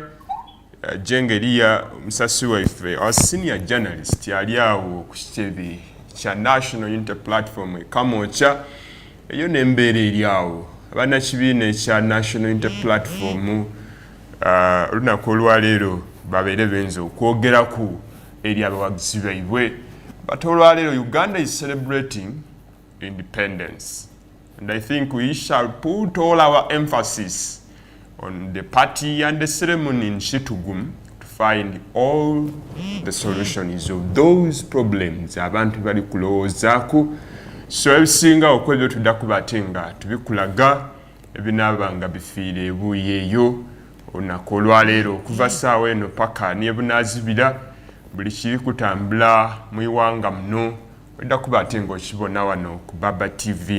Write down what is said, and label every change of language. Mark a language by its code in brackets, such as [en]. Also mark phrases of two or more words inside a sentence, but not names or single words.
[lg] Jengo Elia musasi waffe, [en] our senior journalist, [lg] yali awo ku kitebe kya National Unity Platform Kamoocha. Eyo n'embeera eri awo abannakibiina ekya National Unity Platform olunaku olwaleero babeere benza okwogeraku eri abawagizi baibwe. [en] But olwaleero Uganda is celebrating independence, and I think we shall put all our emphasis on the party and the ceremony in Chitugum to find all the solutions of those problems [lg] abantu bali kulowoozaako. So ebisinga okwebyo tudda kubatenga tubikulaga ebinaabanga bifiire ebuuyeeyo olunaku olwaleero okuva ssaawa eno paka nebunaazibira buli kiri kutambula mu iwanga muno wedda kubatenga okibona wano ku Baba TV.